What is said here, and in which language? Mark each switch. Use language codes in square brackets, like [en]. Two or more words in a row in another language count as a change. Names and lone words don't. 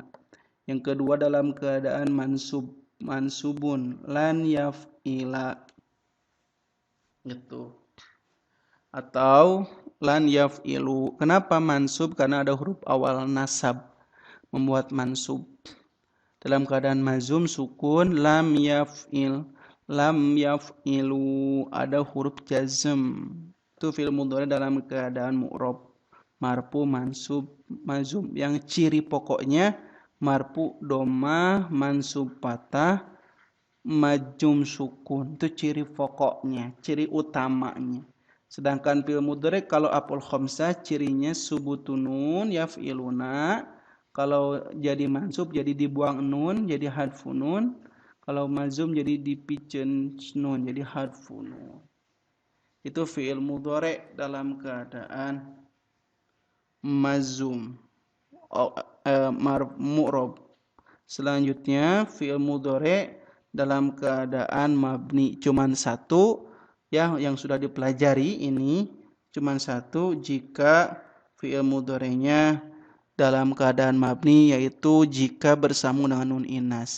[id] Yang kedua dalam keadaan mansubun, [ar] لن يفعلَ. [id] Gitu. Atau [ar] لن يفعلُ. [id] Kenapa mansub? Karena ada huruf awal nasab membuat mansub. Dalam keadaan mazum sukun, [ar] لم يفعلْ، لم يفعلُ, [id] ada huruf jazm. Itu [ar] فعل مضارع [id] dalam keadaan mu'rab, marfu, mansub, mazum. Yang ciri pokoknya [ar] مرفوع ضمة, منصوب فتحة, مجزوم سكون. [id] Itu ciri pokoknya, ciri utamanya. Sedangkan [ar] فعل مضارع [id] kalau [ar] أفعال خمسة [id] cirinya [ar] ثبوت النون يفعلون. [id] Kalau jadi mansub jadi dibuang nun jadi [ar] حذف النون. [id] Kalau mazum jadi dipikeun nun jadi [ar] حذف النون. [id] Itu [ar] فعل مضارع [id] dalam keadaan mazum. Mu'rab. Selanjutnya [ar] فعل مضارع [id] dalam keadaan mabni cuman satu. Ya, yang sudah dipelajari ini cuma satu, jika [ar] فعل مضارع [id] dalam keadaan mabni, yaitu jika bersambung dengan [ar] نون الإناث.